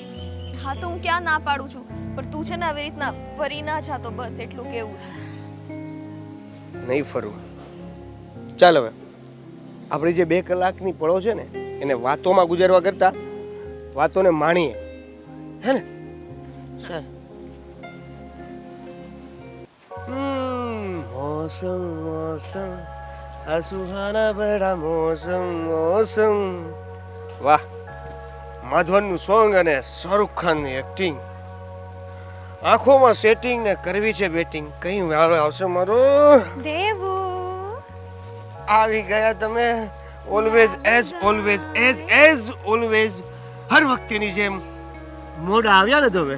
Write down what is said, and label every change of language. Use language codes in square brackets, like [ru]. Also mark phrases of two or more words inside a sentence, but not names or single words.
[gu] હા તો હું ક્યાં ના પાડું છું, પણ તું છે ને આવી રીતના ફરી ના જાતો, બસ એટલું કેવું છે. નહીં ફરું. ચાલ હવે આપણી જે 2 કલાકની પળો છે ને એને વાતોમાં ગુજારવા કરતા વાતોને માણીએ, હે ને? ચાલ. [hi] मौसम मौसम आ सुहाना बड़ा मौसम मौसम. [gu] વાહ, માધવનનું સોંગ અને શાહરુખ ખાનની એક્ટિંગ, આંખોમાં સેટિંગ ને કરવી છે બેટિંગ. કઈ વારો આવશે મારો? દેવો આવી ગયા તમે. [en] always as always as always [gu] હર વખતેની જેમ મોડા આવ્યા ને તમે.